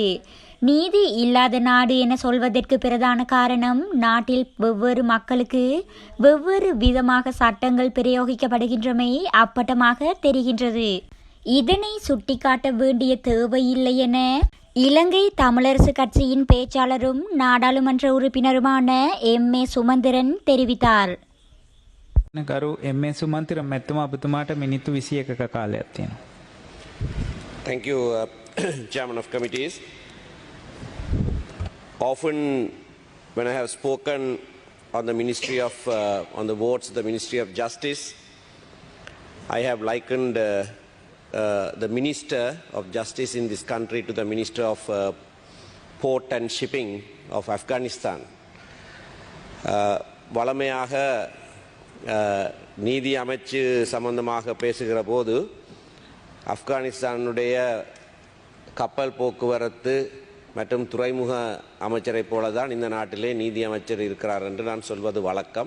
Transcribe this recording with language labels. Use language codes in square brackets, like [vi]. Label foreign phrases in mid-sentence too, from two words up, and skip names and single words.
[ta] நீதி இல்லாத நாடு என சொல்வதற்கு பிரதான காரணம், நாட்டில் வெவ்வேறு மக்களுக்கு வெவ்வேறு விதமாக சட்டங்கள் பிரயோகிக்கப்படுகின்றமை அப்பட்டமாக தெரிகின்றது. இதனை சுட்டிக்காட்ட வேண்டிய தேவையில்லை என இலங்கை தமிழரசு கட்சியின் பேச்சாளரும் நாடாளுமன்ற உறுப்பினருமான எம்.ஏ. சுமந்திரன் தெரிவித்தார். [si] ගරු එම්.ඒ. සුමන්තිර මැතිතුමා ඔබතුමාට මිනිත්තු 21ක කාලයක් තියෙනවා. [en] Thank you, Chairman of Committees. Often when I have spoken on the Ministry of, on the votes of the Ministry of Justice, I have likened the Minister of Justice in this country to the Minister of Port and Shipping of Afghanistan. [ta] வளமையாக நீதி அமைச்சு சம்பந்தமாக பேசுகிற போது ஆப்கானிஸ்தானுடைய கப்பல் போக்குவரத்து மற்றும் துறைமுக அமைச்சரை போல தான் இந்த நாட்டிலே நீதி அமைச்சர் இருக்கிறார் என்று நான் சொல்வது வழக்கம்.